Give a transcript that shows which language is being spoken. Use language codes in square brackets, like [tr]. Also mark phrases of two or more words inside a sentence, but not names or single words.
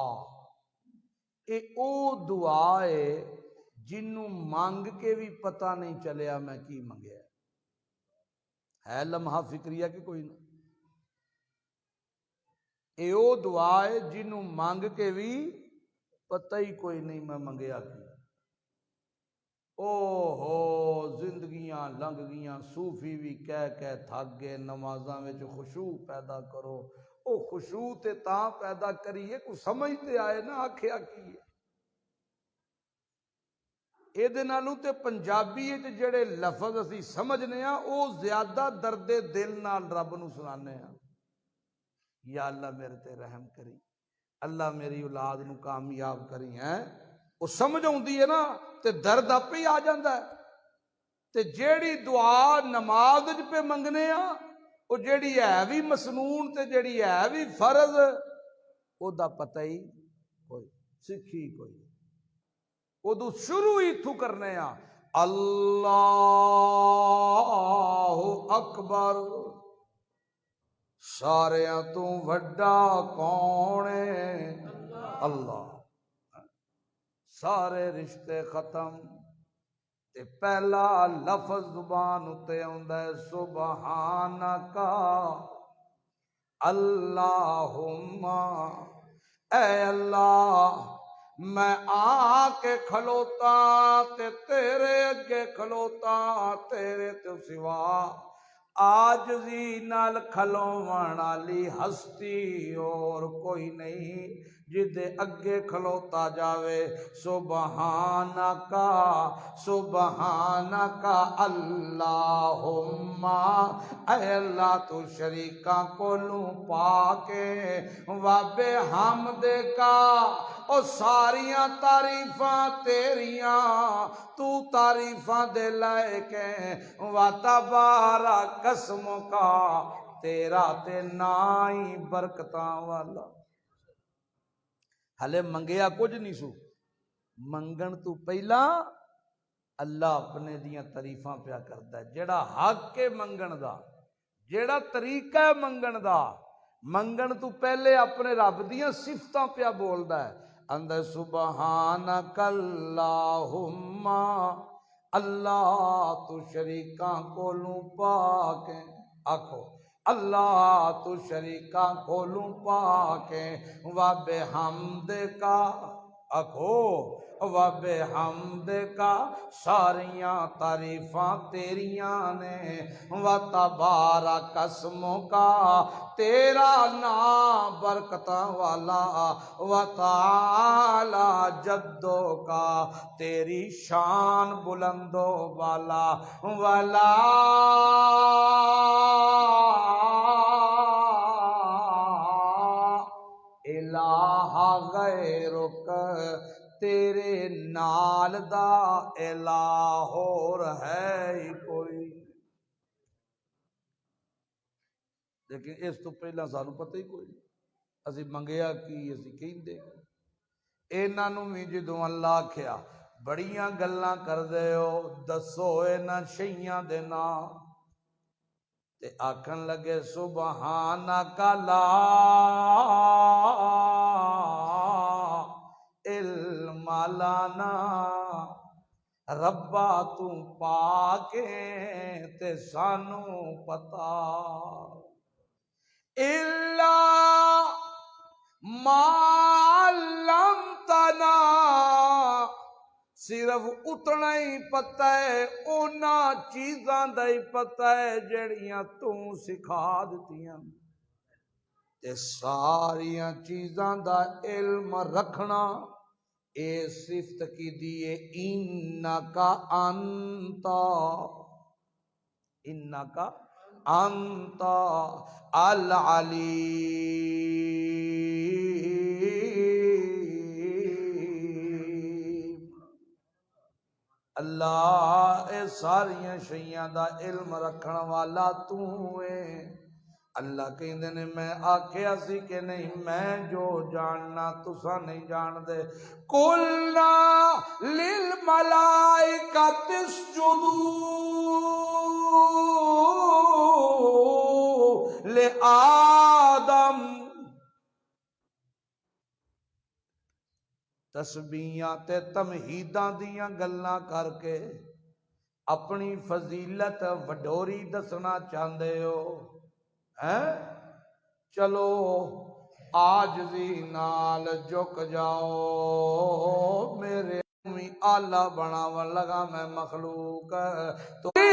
[pa] اے او دعا ہے جنوں مانگ کے بھی پتہ نہیں چلیا میں کی منگیا ہے لمحہ فکریہ کہ کوئی نہ؟ اے او دعا ہے جنوں مانگ کے بھی پتہ ہی کوئی نہیں میں منگیا کی۔ او ہو زندگیاں لنگ گیاں، صوفی بھی کہہ تھک گئے نمازاں وچ خشوع پیدا کرو، او خشوع تے تاں پیدا کریے کو سمجھتے آئے نہ آکھیا کی ہے۔ اے دے نالوں تے پنجابی وچ جڑے لفظ اسی سمجھنے ہاں او زیادہ درد دل نال رب نو سنانے ہاں، یا اللہ میرے تے رحم کری، اللہ میری اولاد نو کامیاب کری، ہیں وہ سمجھ آؤندی ہے نا تے درد آپ ہی آ جاندہ ہے۔ تے جیڑی دعا نماز وچ پہ منگنے ہاں وہ جیڑی ہے بھی مسنون تے جیڑی ہے بھی فرض او دا پتہ ہی کوئی سکھی کوئی او دو شروع ہی تھو کرنے ہاں اللہ اکبر، ساریاں تو وڈا کون ہے اللہ، سارے رشتے ختم تے پہلا لفظ زبان اتے آندا ہے سبحانکا اللہم، اے اللہ میں آ کے کھلوتا تے تیرے اگے کھلوتا، تیرے تو سوا عاجزی نال کھلوون والی ہستی اور کوئی نہیں جدے اگے کھلوتا جاوے۔ [ar] سبحانکا سبحانکا اللہم، [pa] اے اللہ تو شریکاں کولوں پاکے، [ar] وابے حمد کا [pa] او ساریاں تعریفاں تیریاں، تو تعریفاں دے لائق ہیں، [ar] و تبارک اسمک [pa] تیرا تے نائی برکتاں والا۔ ہلے منگیا کچھ نہیں سو، منگن تو پہلا اللہ اپنے دیاں تعریفاں پیا کردا ہے، جڑا حق کے منگن دا، جڑا طریقہ ہے منگن دا، منگن تو پہلے اپنے رب دیاں صفتاں پیا بولدا ہے، اندر [ar] سبحانک اللہم، [pa] اللہ تو شریکاں کولوں پاک ہیں، آکھو اللہ تو شریکاں کولوں پاک ہیں، [ar] وَبِحَمْدِ کا [pa] آکھو [ar] وَبِحَمْدِ کا [pa] ساریاں تعریفاں تیریاں نے، [ar] وَتَبَارَکَ اسْمُکَ [pa] تیرا نام برکتاں والا، [ar] وَتَعَالَى جَدُّکَ [pa] تیری شان بلند و بالا، [ar] وَلَا الہ غیرک [pa] تیرے نال دا الہ اور ہے ہی کوئی۔ لیکن اس تو پہلا سانو پتہ ہی کوئی نہیں، اسی منگیا کی اسی کہندے انہاں نوں وی جدوں اللہ آکھیا بڑیاں گلاں کردے ہو دسو انہاں شیاں دے نام تے آکھن لگے [ar] سبحانک لا علم لنا، [pa] ربا تو پاکیں تے سانو پتا، الا [ar] ما علمتنا [pa] صرف اتنا ہی پتہ ہے اونا چیزاں دا ہی پتہ ہے جڑیاں تو سکھا دتیاں تے ساریاں چیزاں دا علم رکھنا اے صفت کی دیئے [ar] انکا انتا [pa] العلیم اللہ اے ساریاں شیئاں دا علم رکھن والا تو ہے اللہ کہندے نے میں آکھیا سی کہ نہیں میں جو جاننا تسا نہیں جان دے [ar] قُلْنَا لِلْمَلَائِكَةِ اسْجُدُوا لِآدَمَ [pa] تسبیحاں تے تمہیداں دیاں گلاں کر کے اپنی فضیلت وڈوری دسنا چاہندے ہو چلو عاجزی نال جھک جاؤ میرے امی آلہ بناون لگا میں مخلوق تو